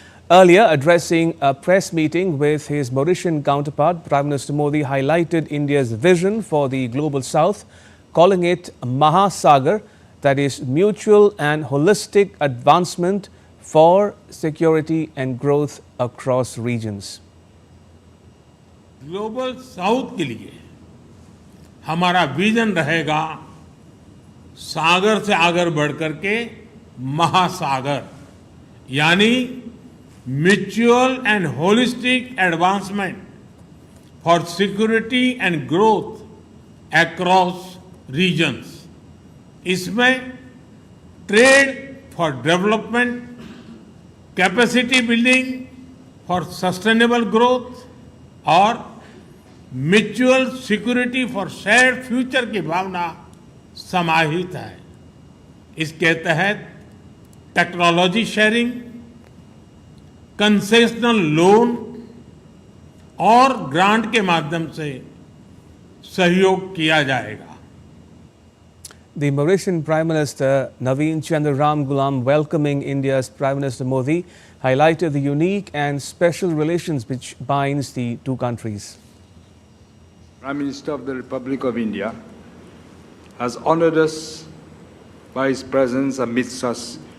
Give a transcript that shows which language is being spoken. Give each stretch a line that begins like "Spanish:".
English: Earlier, addressing a press meeting with his Mauritian counterpart, Prime Minister Modi highlighted India's vision for the Global South, calling it Mahasagar, that is mutual and holistic advancement for security and growth across regions.
Hindi: Global south के लिए हमारा vision रहेगा सागर से आगे बढ़कर के महासागर, यानी
English: Mutual and holistic advancement for security and growth across regions.
Hindi: इसमें
English: trade for development, capacity building for sustainable growth
Hindi: और
English: mutual security for shared future
Hindi: की भावना समाहित है. इसके तहत
English: technology sharing, concessional loan
Hindi: और ग्रांट के माध्यम से सहयोग किया जाएगा.
English: The Mauritian Prime Minister Naveen Chandra Ramgoolam, welcoming India's Prime Minister Modi, highlighted the unique and special relations which binds the two countries. Prime Minister of the Republic of India has honored us by his presence amidst us